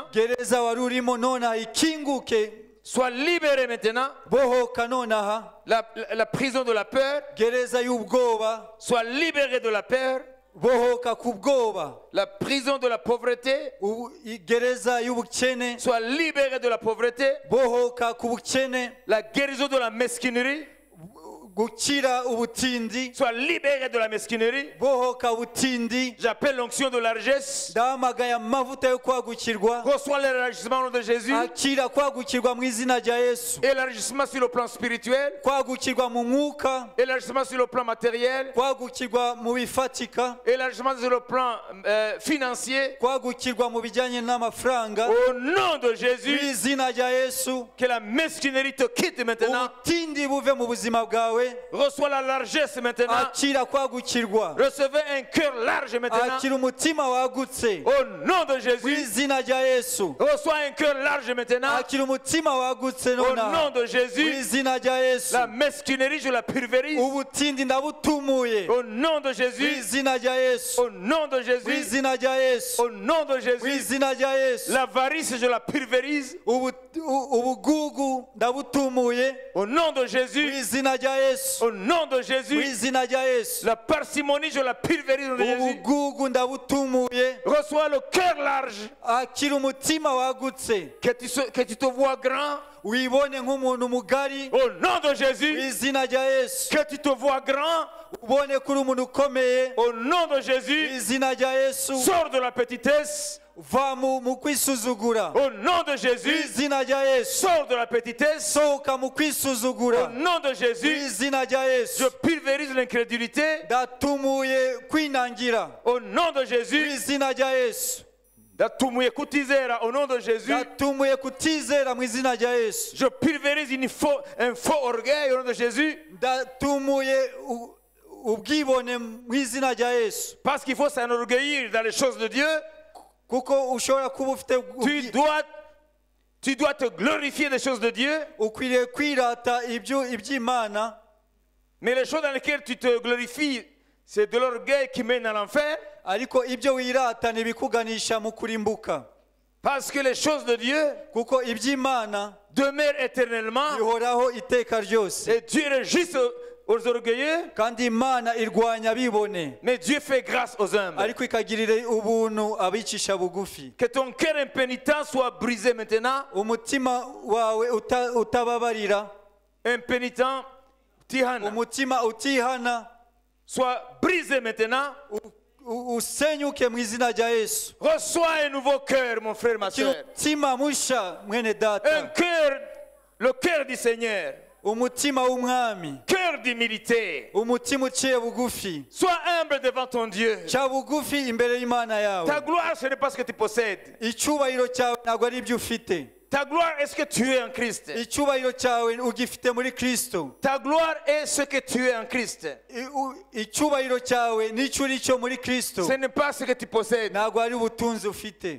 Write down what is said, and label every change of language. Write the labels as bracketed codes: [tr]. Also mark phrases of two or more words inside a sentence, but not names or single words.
[rw] Gereza wari urimo nonaha ikinguke. [fr] Sois libéré maintenant. [rw] Bohoka nonaha. [fr] La prison de la peur. [rw] Gereza y'ubwoba. [fr] Sois libéré de la peur. [rw] Bohoka ku bwoba. [fr] La prison de la pauvreté. [rw] Gereza y'ubukene. [fr] Sois libéré de la pauvreté. [rw] Bohoka ku bukene. [fr] La guérison de la mesquinerie. [rw] Gukira ubutindi. [fr] Sois libéré de la mesquinerie. [rw] Bohoka ubutindi. [fr] J'appelle l'onction de largesse. [rw] Ndahamagaye amavuta yo kwagukirwa. [fr] Reçois l'élargissement au nom de Jésus. [rw] Akira kwagukirwa mu izina rya Yesu. [fr] Élargissement sur le plan spirituel. [rw] Kwagukirwa mu mwuka. [fr] Élargissement sur le plan matériel. [rw] Kwagukirwa mu bifatika. [fr] Élargissement sur le plan financier. [rw] Kwagukirwa mu bijyanye n'amafaranga. [fr] Au nom de Jésus. [rw] Mu izina rya Yesu. [fr] Que la mesquinerie te quitte maintenant. [rw] Ubutindi buve mu buzima bwawe. [fr] Reçois la largesse maintenant. [rw] Akira kwagukirwa. [fr] Recevez un cœur large maintenant. [rw] Akira umutima wagutse. [fr] Au nom de [rw] Mu [fr] Jésus. [rw] izina rya Yesu. [fr] Reçois un cœur large maintenant. [rw] Akira umutima wagutse [fr] Au nom [rw] nonaha. [fr] de [rw] Mu [fr] Jésus. [rw] izina rya Yesu. [fr] La mesquinerie, je la pulvérise. [rw] Ubutindi ndabutumuye. [fr] Au nom de [rw] Mu [fr] Jésus. [rw] izina rya Yesu. [fr] Au nom de [rw] Mu [fr] Jésus. [rw] izina rya Yesu. [fr] Au nom de [rw] Mu [fr] Jésus. [rw] izina rya Yesu. [fr] L'avarice, je la pulvérise. [rw] Ubugugu ndabutumuye. [fr] Au nom de [rw] Mu [fr] Jésus. [rw] izina rya Yesu. [fr] Au nom de [rw] Mu [fr] Jésus. [rw] izina rya Yesu. [fr] La parcimonie, je la pulvérise au nom de Jésus. [rw] Ubugugu ndabutumuye. [fr] Reçois le cœur large. [rw] Akira umutima wagutse. [fr] Que tu te vois grand. [rw] Wibone nk'umuntu mugari. [fr] Au nom de [rw] Mu [fr] Jésus. [rw] izina rya Yesu. [fr] Que tu te vois grand. [rw] Ubone kuri umuntu ukomeye. [fr] Au nom de [rw] Mu [fr] Jésus. [rw] izina rya Yesu. [fr] Sors de la petitesse. [rw] Va mu kwisuzugura. [fr] Au nom de [rw] Mu [fr] Jésus. [rw] izina rya Yesu. [fr] Sors de la petitesse. [rw] Sohoka mu [fr] Au [rw] kwisuzugura. [fr] nom de [rw] Mu [fr] Jésus. [rw] izina rya [fr] Je [rw] Yesu. [fr] pulvérise l'incrédulité. [rw] Ndatumuye kwinangira. [fr] Au nom de [rw] Mu [fr] Jésus. [rw] izina rya Yesu. Ndatumuye kutizera [fr] au nom de Jésus. [rw] ndatumuye kutizera mu izina rya Yesu. [fr] Je pulvérise un faux orgueil au nom de Jésus. [rw] Ndatumuye ubwibone mu izina rya Yesu. [fr] Parce qu'il faut s'enorgueillir dans les choses de Dieu. [rw] Kuko ushobora kuba ufite [fr] Tu dois te glorifier des choses de Dieu. [rw] ukwiriye kwirata iby'Imana. [fr] Mais les choses dans lesquelles tu te glorifies, c'est de l'orgueil qui mène à l'enfer. [rw] Ariko ibyo wirata ntibikuganisha mu kurimbuka. [fr] Parce que les choses de Dieu [rw] Kuko iby'Imana [fr] demeurent éternellement. [rw] bihoraho iteka ryose. [fr] Et Dieu résiste aux orgueilleux. [rw] Kandi Imana irwanya abibone. [fr] Mais Dieu fait grâce aux humbles. [rw] Ariko ikagirira ubuntu abicisha bugufi. [fr] Que ton cœur impénitent soit brisé maintenant. [rw] Umutima wawe utababarira. [fr] Impénitent, Tihana, [rw] Umutima utihana [fr] soit brisé maintenant. [rw] usenyuke mu izina rya Yesu. [fr] Reçois un nouveau cœur, mon frère, ma soeur. [rw] Umutima musha mwene [fr] Un [rw] data. [fr] cœur, le cœur du Seigneur. [rw] Umutima w'umwami. [fr] Cœur d'humilité. [rw] Umutima uciye bugufi. [fr] Sois humble devant ton Dieu. [rw] Ca bugufi imbere y'Imana yawe. [fr] Ta gloire, ce n'est pas ce que tu possèdes. [rw] Icyubahiro cyawe ntabwo ari ibyo ufite. [fr] Ta gloire est ce que tu es en Christ. [rw] Icyubahiro cyawe ugifite muri Kristo. [fr] Ta gloire est ce que tu es en Christ. [rw] Icyubahiro cyawe nicyo uri cyo muri Kristo. [fr] Ce n'est pas ce que tu possèdes. [rw] Ntabwo ari ubutunzi ufite.